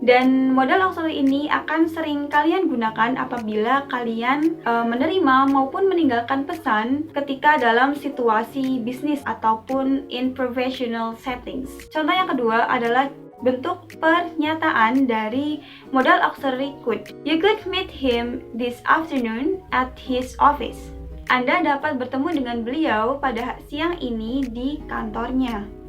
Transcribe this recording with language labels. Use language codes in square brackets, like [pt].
[id] Dan modal auxiliary ini akan sering kalian gunakan apabila kalian menerima maupun meninggalkan pesan ketika dalam situasi bisnis ataupun [en] in professional settings. [id] Contoh yang kedua adalah bentuk pernyataan dari modal auxiliary could. [en] You could meet him this afternoon at his office. [id] Anda dapat bertemu dengan beliau pada siang ini di kantornya.